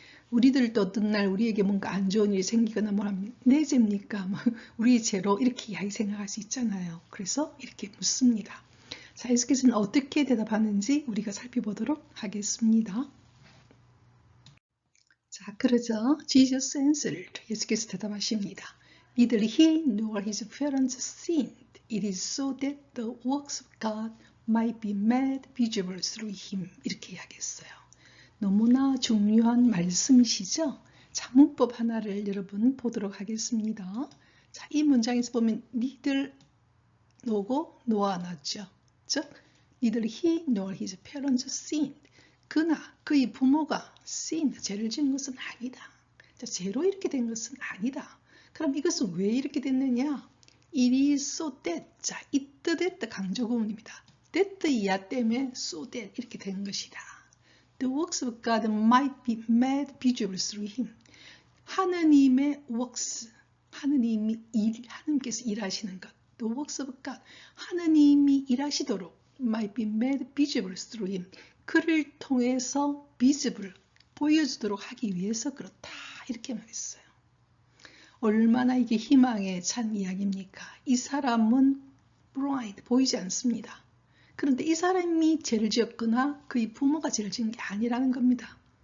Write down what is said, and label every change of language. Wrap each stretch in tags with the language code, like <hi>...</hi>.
<ko>우리들도 어떤 날 우리에게 뭔가 안 좋은 일이 생기거나 뭐하면 내 죄입니까? 우리의 죄로 이렇게 이야기 생각할 수 있잖아요. 그래서 이렇게 묻습니다. 자, 예수께서는 어떻게 대답하는지 우리가 살펴보도록 하겠습니다. 자, 그러자</ko> <en>Jesus answered.</en> <ko>예수께서 대답하십니다.</ko> <en>Neither he nor his parents sinned. It is so that the works of God might be made visible through him.</en> <ko>이렇게 이야기했어요. 너무나 중요한 말씀이시죠? 자, 문법 하나를 여러분 보도록 하겠습니다. 자, 이 문장에서 보면 neither 노고 노아 나죠.</ko> <en>즉, neither he nor his parents sinned.</en> <ko>그나 그의 부모가 sinned, 죄를 지은 것은 아니다. 자, 죄로 이렇게 된 것은 아니다. 그럼 이것은 왜 이렇게 됐느냐?</ko> <en>It is so that.</en> <ko>자, 이 뜻 강조구문입니다. that 이하 때문에 so that 이렇게 된 것이다.</ko> <en>The works of God might be made visible through him.</en> <ko>하느님의 works, 하느님께서 일하시는 것.</ko> <en>The works of God,</en> <ko>하느님이 일하시도록</ko> <en>might be made visible through him.</en> <ko>그를 통해서 visible, 보여주도록 하기 위해서 그렇다. 이렇게 말했어요. 얼마나 이게 희망에 찬 이야기입니까? 이 사람은 blind, 보이지 않습니다. 그런데 이 사람이 죄를 지었거나 그의 부모가 죄를 지은 게 아니라는 겁니다.</ko>